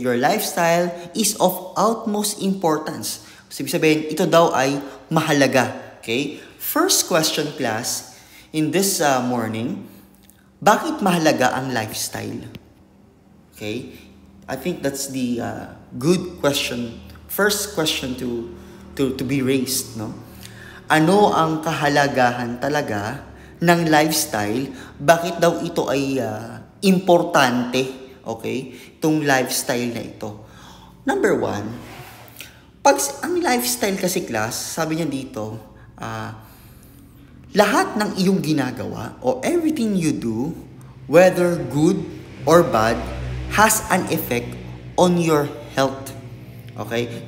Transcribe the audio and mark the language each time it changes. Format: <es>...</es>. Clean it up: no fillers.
<en>Your lifestyle is of utmost importance.</en> <tl>Ibig sabihin, ito daw ay mahalaga.</tl> <en>Okay? First question, class, in this morning,</en> <tl>bakit mahalaga ang lifestyle?</tl> <en>Okay? I think that's the good question. First question to be raised, no?</en> <tl>Ano ang kahalagahan talaga ng lifestyle? Bakit daw ito ay importante?</tl> <en>Okay?</en> <tl>Itong lifestyle na ito.</tl> <en>Number one,</en> <tl>pag ang lifestyle kasi,</tl> <en>class,</en> <tl>sabi niya dito, lahat ng iyong ginagawa</tl> <en>or everything you do, whether good or bad, has an effect on your health. Okay?</en>